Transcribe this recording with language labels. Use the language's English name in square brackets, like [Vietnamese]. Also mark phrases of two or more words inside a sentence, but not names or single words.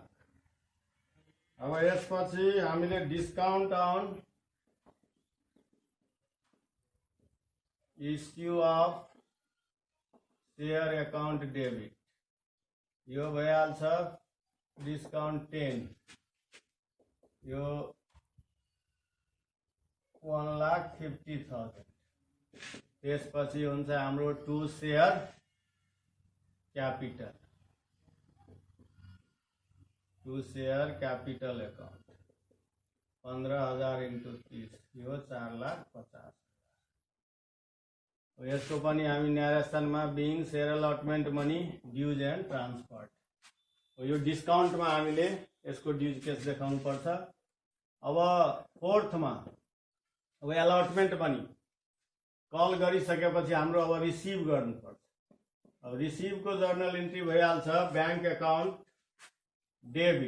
[Nepali] अब यसपछि हामीले [English] discount on issue of share account debit [Nepali] यो भइहाल्छ डिस्काउंट 10 यो 1,50,000। त्यसपछि हुन्छ हाम्रो [English] to share capital to share capital account [Nepali] 15,000 × 30 यो 4,50,000। यसको पनि हामी न्यारेसनमा [English] being share allotment money dues and transferred [Nepali] यो डिस्काउन्टमा हामीले यसको [English] dues case [Nepali] देखाउनु पर्छ। अब फोर्थमा अब [English] allotment money call [Nepali] गरिसकेपछि हाम्रो अब रिसिभ गर्नुपर्छ। अब रिसिभ को [English] journal entry [Nepali] भइहाल्छ [English] bank account debit.